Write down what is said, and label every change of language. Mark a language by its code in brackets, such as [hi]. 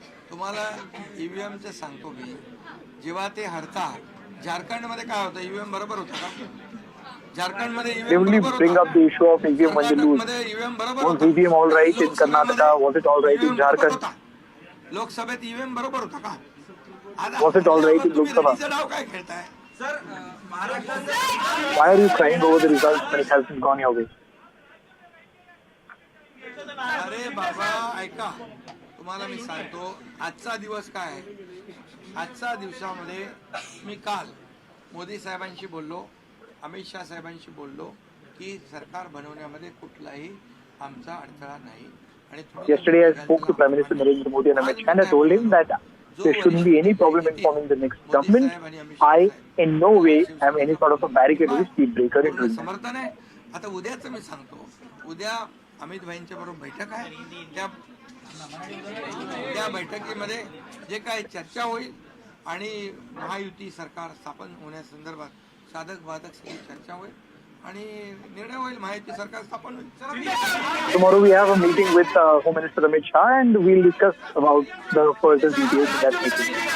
[mr] तुम्हाला ईव्हीएमचं सांगतो मी. जेव्हा ते हरतात, झारखंडमध्ये काय होतं, ईव्हीएम बरोबर होतं का? झारखंडमध्ये [en] They only bring up the issue of EVM when they lose. [mr] EVM बरोबर [en] Was EVM all right in Karnataka? Was it all right in Jharkhand? [mr] लोकसभेत ईव्हीएम बरोबर होता का? [en] Was it all right in Lok Sabha? [mr] डाव काय खेळताय? [en] Why are you crying over the results when it hasn't gone your way? [mr] अरे बाबा ऐका, तुम्हाला मी सांगतो आजचा दिवस काय आहे. आजच्या दिवसामध्ये मी काल मोदी साहेबांशी बोललो, अमित शाह साहेबांशी बोललो की सरकार बनवण्यामध्ये कुठलाही आमचा अडथळा नाही. आणि [en] Yesterday, I spoke to Prime Minister Narendra Modi and Amit Shah, and I told him that there shouldn't be any problem in forming the next government. I, in no way, am any sort of a barricade or a speed breaker in doing that. [mr] समर्थन आहे. आता उद्याच मी सांगतो, उद्या अमित भाईंच्या बरोबर बैठक आहे. त्या बैठकीमध्ये जे काही चर्चा होईल आणि महायुती सरकार स्थापन होण्यासंदर्भात साधक बाधक सगळी चर्चा होईल आणि निर्णय होईल. महायुती सरकार स्थापन होईल. [en] Tomorrow we have a meeting with Home Minister Amit Shah and we'll discuss about the further details of that meeting.